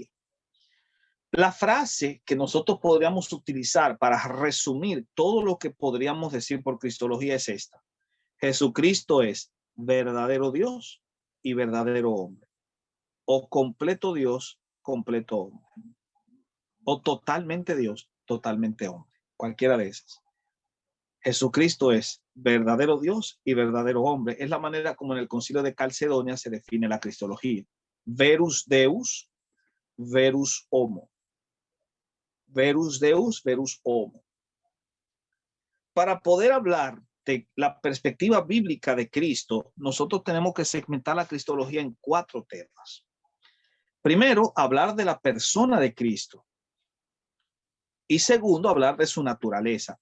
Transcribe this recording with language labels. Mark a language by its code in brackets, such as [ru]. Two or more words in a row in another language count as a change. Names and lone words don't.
[es] La frase que nosotros podríamos utilizar para resumir todo lo que podríamos decir por cristología es esta: Jesucristo es verdadero Dios y verdadero hombre, o completo Dios, completo hombre, o totalmente Dios, totalmente hombre, cualquiera de esas. Jesucristo es verdadero Dios y verdadero hombre. Es la manera como en el Concilio de Calcedonia se define la cristología. [la] Verus Deus, verus homo. Verus Deus, verus homo. [es] Para poder hablar de la perspectiva bíblica de Cristo, nosotros tenemos que segmentar la cristología en 4 temas. Primero, hablar de la persona de Cristo. Y segundo, hablar de su naturaleza.